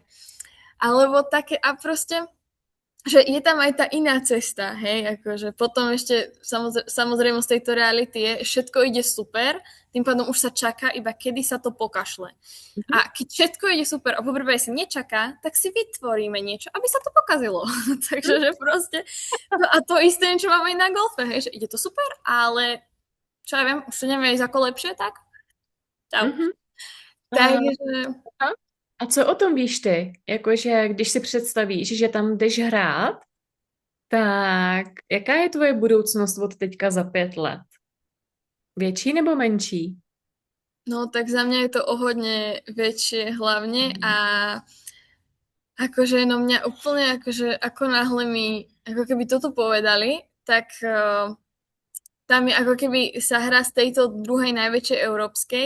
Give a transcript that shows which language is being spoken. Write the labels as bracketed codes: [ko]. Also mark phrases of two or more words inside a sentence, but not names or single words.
[sk] Alebo také, a proste, že je tam aj tá iná cesta, hej, akože potom ešte samozrejme z tejto reality je, všetko ide super, tým pádom už sa čaká iba kedy sa to pokašle. A keď všetko ide super a poprvé sa nečaká, tak si vytvoríme niečo, aby sa to pokazilo. Takže že proste, no a to isté, čo máme aj na golfe, hej, že ide to super, ale čo ja viem, už to neviem ísť ako lepšie, tak čau. Mhm. Takže [cs] A co o tom víš ty? Jakože když si představíš, že tam jdeš hrát, tak jaká je tvoje budoucnost od teďka za 5 let? Větší nebo menší? [sk] no tak za mňa je to o hodne väčšie hlavne a akože no mňa úplne akože ako náhle mi ako keby toto povedali, tak tam je ako keby sa hrá z tejto druhej najväčšej európskej.